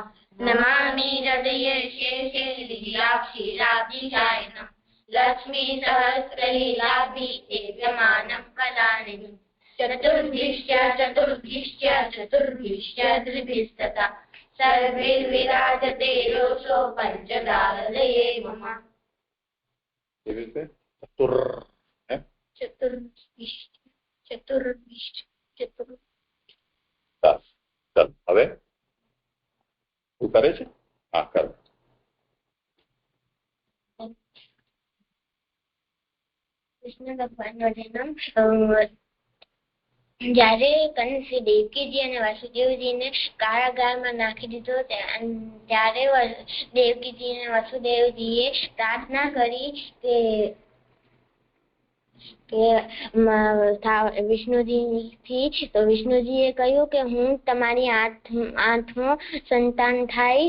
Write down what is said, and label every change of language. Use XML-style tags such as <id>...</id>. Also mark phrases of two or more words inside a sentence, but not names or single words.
<sa>नमामि हृदये शेषे लीलाक्षीराब्धिशायिनम् लक्ष्मीसहस्रलीलाभि सेव्यमानं कलानिधिम् चतुर्भिश्च त्रिभिस्तथा सर्वैर्विराजते योऽसो पञ्चदालये मम।</sa> <gu>હવે શું કરે છે? હા, કરો. કૃષ્ણ ભગવાનનો જન્મ જયારે કંસ દેવકીજી અને વાસુદેવજીને કારાગારમાં નાખી દીધો ત્યારે દેવકીજી અને વાસુદેવજીએ પ્રાર્થના કરી કે વિષ્ણુજીથી, તો વિષ્ણુજીએ કહ્યું કે હું તમારી આઠમો સંતાન થઈશ.</gu>